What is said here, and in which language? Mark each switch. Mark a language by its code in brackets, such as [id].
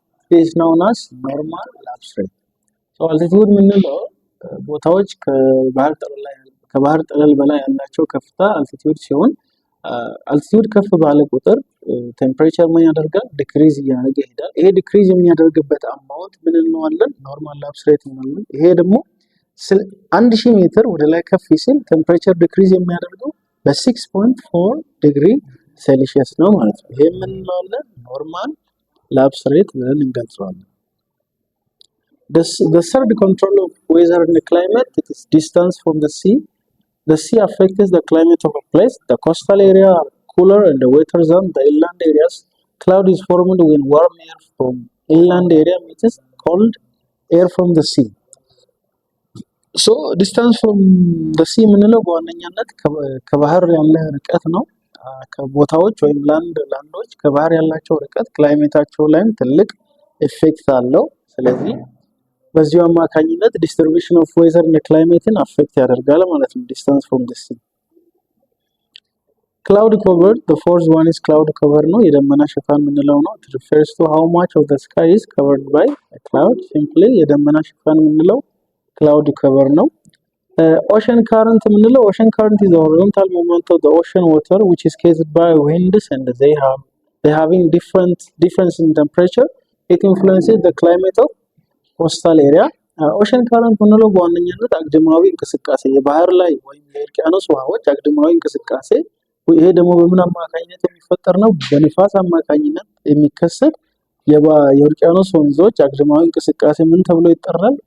[en] This is known as normal lapse rate. [am] So altitude ምንለው ቦታዎች ከባህር ጠለል በላይ ያላቸው ከፍታ altitude ሲሆን አልቲቲዩድ ከፍ ባለ ቁጥር ቴምፕሬቸር ምን ያደርጋል? ዲክሪዝ እያደረገ ይሄዳል። ይሄ ዲክሪዝ የሚያደርግበት አማውንት ምን እንለዋለን? ኖርማል ላፕስ ሬት እንለዋለን። ይሄ ደግሞ 1000 ሜትር ወደ ላይ ከፍ ሲል ቴምፕሬቸር ዲክሪዝ የሚያደርገው በ6.4 ዲግሪ ሴልሺየስ ነው ማለት ነው። ይሄ ምን እንለዋለን? ኖርማል ላፕስ ሬት ብለን እንገልጸዋለን። [en] The third control of weather and climate is distance from the sea. The sea affects the climate of a place. The coastal area are cooler and wetter than the inland areas. Cloud is formed when warm air from inland area meets cold air from the sea. [am] So distance from the sea የምንለው በዋነኛነት ከባህር ያለ ርቀት ነው። ከቦታዎች ወይም ላንዶች ከባህር ያላቸው ርቀት ክላይሜታቸው ላይም ትልቅ ኢፌክት አለው። ስለዚህ በዚሁ አማካኝነት ዲስትሪቢዩሽን ኦፍ ዌዘር እና ክላይሜትን አፌክት ያደርጋል ማለት ነው። ዲስታንስ ፍሮም ዘ ሲ። ክላውድ ኮቨር [en] the fourth one is cloud cover [am] ነው። የደመና ሽፋን የምንለው ነው። [en] it refers to how much of the sky is covered by a cloud. simply [am] የደመና ሽፋን የምንለው [en] cloud cover ነው። ocean current የምንለው ocean current is the horizontal movement of the ocean water which is caused by winds and they having difference in temperature. it influences the climate of [am] ኮስታል ኤሪያ። ኦሽን ካረንት የምንለው በዋነኛነት አግድማዊ እንቅስቃሴ የባህር ላይ ወይም የውቅያኖስ ውሃዎች አግድማዊ እንቅስቃሴ። ይሄ ደግሞ በምን አማካኝነት የሚፈጠር ነው? በንፋስ አማካኝነት የሚከሰት የውቅያኖስ ወንዞች አግድማዊ እንቅስቃሴ ምን ተብሎ ይጠራል?